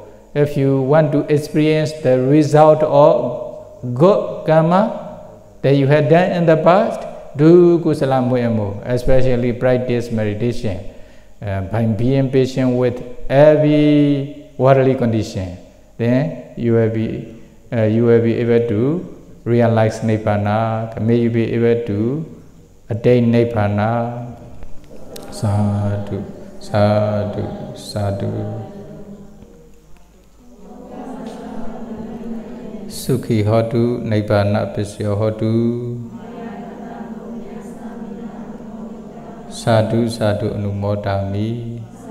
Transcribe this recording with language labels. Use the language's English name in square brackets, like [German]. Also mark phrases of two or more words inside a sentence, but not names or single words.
[English] If you want to experience the result of good karma that you had done in the past, do kusala more and more, especially practice meditation. By being patient with every worldly condition, then you will be able to realize Nibbana. May you be able to attain Nibbana. [Pali] Sadhu, sadhu, sadhu. Sukhi hotu, Nibbana pisya hotu. Sadhu, sadhu anumodami.